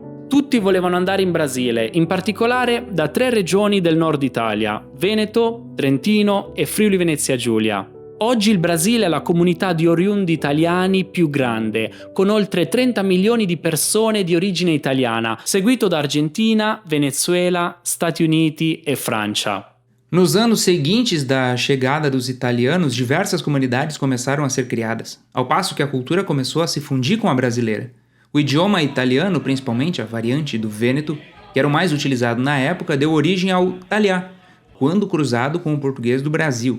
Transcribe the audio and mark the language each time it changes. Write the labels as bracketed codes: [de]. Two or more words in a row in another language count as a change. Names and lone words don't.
[it] Tutti volevano andare in Brasile, in particolare da 3 regioni del nord Italia, Veneto, Trentino e Friuli Venezia Giulia. Oggi il Brasile è la comunità di oriundi italiani più grande, con oltre 30 milioni di persone di origine italiana, seguito da Argentina, Venezuela, Stati Uniti e Francia. [pt] Nos anos seguintes da chegada dos italianos, diversas comunidades começaram a ser criadas, ao passo que a cultura começou a se fundir com a brasileira. O idioma italiano, principalmente a variante do vêneto, que era o mais utilizado na época, deu origem ao taliá, quando cruzado com o português do Brasil.